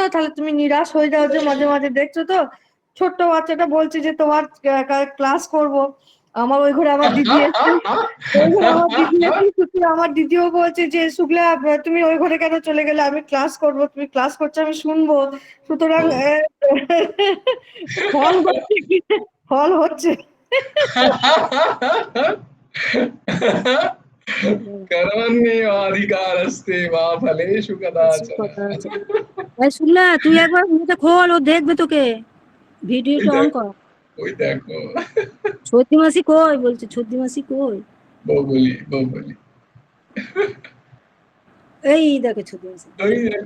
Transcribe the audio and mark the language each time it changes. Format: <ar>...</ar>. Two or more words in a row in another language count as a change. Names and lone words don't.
<bn>তাহলে তুমি নিরাশ হয়ে যাও যে মাঝে মাঝে, দেখছো তো? ছোট্ট বাচ্চাটা বলছে যে তোমার ক্লাস করব। আমার ওই ঘরে আমার দিদি এসে, ওই ঘরে আমার দিদি এসে, শুক্লা আমার দিদিও বলছে যে শুক্লা তুমি ওই ঘরে কেন চলে গেলে, আমি ক্লাস করব, তুমি ক্লাস করছো আমি শুনবো। সুতরাং ফল হচ্ছে কি, ফল হচ্ছে।</bn> <sa>कर्मण्येवाधिकारस्ते मा फलेषु कदाचन।</sa> <bn>এই শুনলা, তুই একবার মুখটা খোল, ও দেখবে তোকে। ভিডিওটা অন কর। ওই দেখো, সর্দি মাসি কই, বলছে সর্দি মাসি কই। বৌবলি বৌবলি, এই দেখো সর্দি মাসি, ওই দেখো।</bn>